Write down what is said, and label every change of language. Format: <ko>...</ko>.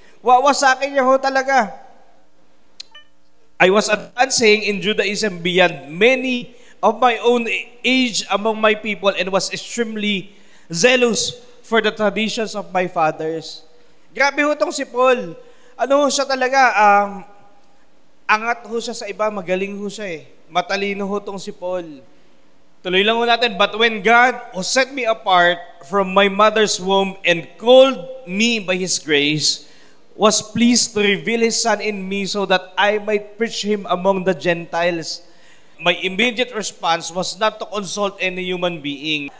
<tl>Wawasakin niya ho talaga.</tl> <en>I was advancing in Judaism beyond many of my own age among my people and was extremely zealous for the traditions of my fathers.</en> <tl>Grabe ho tong si Paul. Ano ho siya talaga? Angat ho siya sa iba, magaling ho siya eh. Matalino ho tong si Paul. Tuloy lang ho natin,</tl> <en>but when God who set me apart from my mother's womb and called me by His grace, was pleased to reveal His Son in me so that I might preach Him among the Gentiles. My immediate response was not to consult any human being.</en>